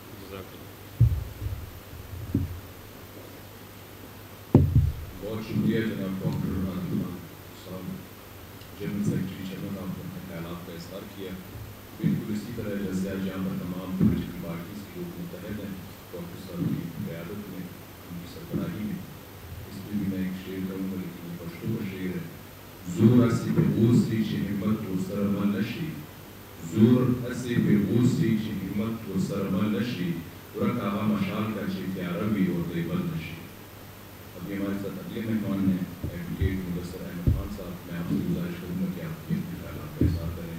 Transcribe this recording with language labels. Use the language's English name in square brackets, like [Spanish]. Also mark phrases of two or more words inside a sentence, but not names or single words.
[Urdu] بہت شکریہ جناب ڈاکٹر اعظم صاحب, [English] general secretary [Urdu] چمن، آپ نے اپنے خیالات کا اظہار کیا. بالکل اسی طرح جیسے آج یہاں پر تمام [English] political parties [Urdu] کے لوگ متحد ہیں ڈاکٹر صاحب کی قیادت میں، ان کی سربراہی میں، اس پر بھی میں ایک شعر کہوں گا، لیکن پشتو کا شعر ہے [Pashto] زور اسی به غوصی چې همت ورسره مل نشي زور اسی به غوصی چې همت ورسره مل نشي ورک هغه مشال کا چې تیاره وي اور دی بل نشي. [Urdu] اب یہ ہمارے ساتھ اگلے مہمان ہیں ایڈوکیٹ مدثر احمد خان صاحب. میں آپ سے گزارش کروں گا کہ آپ کے خیالات کا اظہار کریں.